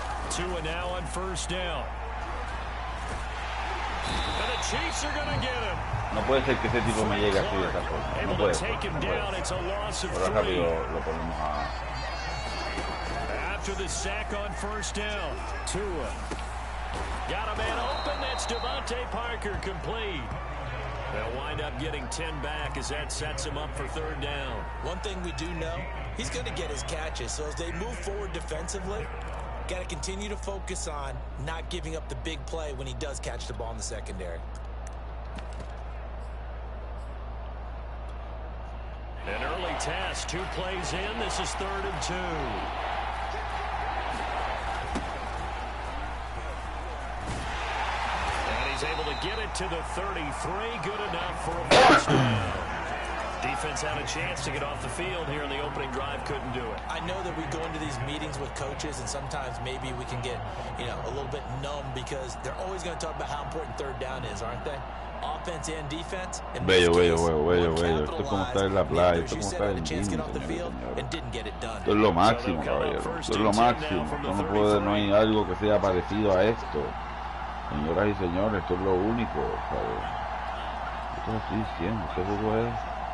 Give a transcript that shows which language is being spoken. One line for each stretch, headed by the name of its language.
English: Tua now on first down. And the Chiefs are going to get him.
Spanish: No puede ser que ese tipo me llegue así de esta forma. No puede ser. Ahora rápido lo ponemos a...
English: After the sack on first down, Tua got a man open. That's Devontae Parker, complete. They'll wind up getting 10 back as that sets him up for third down. One thing we do know, he's going to get his catches. So as they move forward defensively, got to continue to focus on not giving up the big play when he does catch the ball in the secondary. An early task, 2 plays in. This is 3rd and 2. And he's able to get it to the 33. Good enough for a first down. Defense had a chance to get off the field here in the opening drive, couldn't do it. I know that we go into these meetings with coaches, and sometimes maybe we can get, a little bit numb because they're always going to talk about how important third down is, aren't they? Offense and defense.
Spanish: Bello. Esto es como estar en la playa, esto es como estar en gym, señores. Esto es lo máximo, caballero. Esto es lo máximo. Esto no hay algo que sea parecido a esto. Señoras y señores, esto es lo único, ¿sabes? Esto lo estoy diciendo, este juego es...